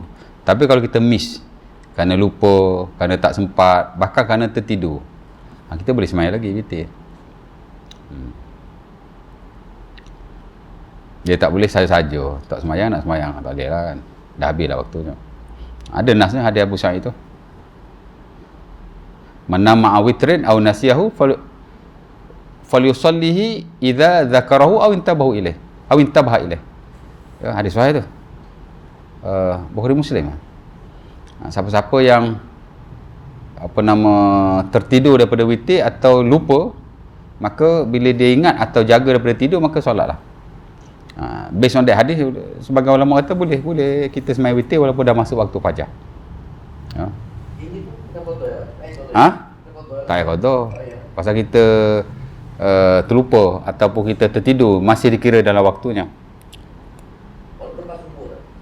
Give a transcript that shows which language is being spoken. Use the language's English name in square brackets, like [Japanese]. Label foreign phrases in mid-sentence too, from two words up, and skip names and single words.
[Malay] Tapi kalau kita miss, kerana lupa, kerana tak sempat, bahkan kerana tertidur, kita boleh semayang lagi witir. Dia tak boleh saja-saja, tak semayang, nak semayang, tak boleh lah kan. Dah habis lah waktunya. Ada nasnya hadis Abu Sa'id tu. [Arabic] من نام وتر أو نسيه فليصله إذا ذكره أو انتبه إليه أو انتبه إليه. [Malay] Ya, hadis sahih tu. Bukhari Muslim. Siapa-siapa yang tertidur daripada witir atau lupa, maka bila dia ingat atau jaga daripada tidur, maka solatlah. [English] Based on that [Malay] hadis, sebagai ulama kata boleh kita semayang witir walaupun dah masuk waktu fajar. Ya. Ini pun tak qada ya? Tak payah qada. Pasal kita terlupa ataupun kita tertidur, masih dikira dalam waktunya. Walaupun tak subuh tak?